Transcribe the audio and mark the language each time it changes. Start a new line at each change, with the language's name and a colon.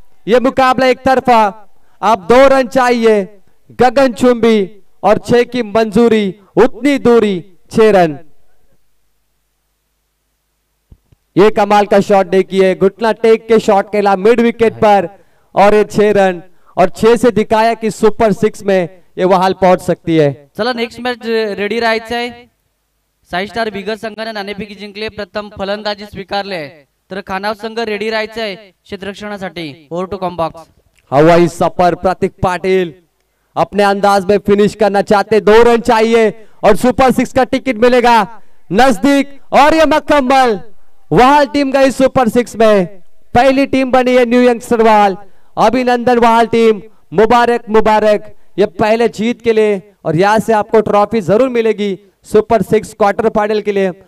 Hindi: यह मुकाबला एक तरफा, अब 2 रन चाहिए, गगनचुंबी और 6 की मंजूरी, उतनी दूरी 6 रन। ये कमाल का शॉट देखिए, घुटना टेक के शॉट खेला मिड विकेट पर और ये 6 रन और 6 से दिखाया कि सुपर 6 में ये वहाल पहुंच सकती है।
Marathi: चला नेक्स्ट मॅच रेडी राहायचं आहे। साई स्टार बिगर संघाने नाणेफेकी जिंकले, प्रथम फलंदाजी स्वीकारले, तर खानाव संघ रेडी राहायचं आहे क्षेत्ररक्षणासाठी।
English: Over two कॉम्बॉक्स।
Hindi: हवाई सफर, प्रतीक पाटिल अपने अंदाज में फिनिश करना चाहते, 2 रन चाहिए और सुपर 6 का टिकट मिलेगा नजदीक और ये मुकम्मल, वहाल टीम गई सुपर 6 में, पहली टीम बनी है न्यू यंगस्टर वाल। अभिनंदन वहाल टीम, मुबारक मुबारक, ये पहले जीत के लिए और यहां से आपको ट्रॉफी जरूर मिलेगी सुपर 6 क्वार्टर फाइनल के लिए।